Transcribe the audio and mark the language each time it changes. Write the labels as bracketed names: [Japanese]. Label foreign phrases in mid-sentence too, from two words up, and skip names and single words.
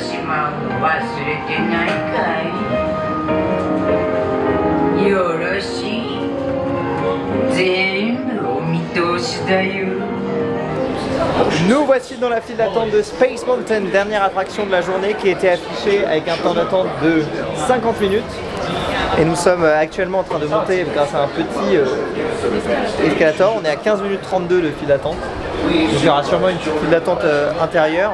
[Japanese] 様を忘れてないかい？よろしい。全部お見通しだよ。 [French] Nous voici dans la file d'attente de Space Mountain, dernière attraction de la journée qui était affichée avec un temps d'attente de 50 minutes. Et nous sommes actuellement en train de monter grâce à un petit escalator. On est à 15 minutes 32 de file d'attente. Donc il y aura sûrement une file d'attente intérieure.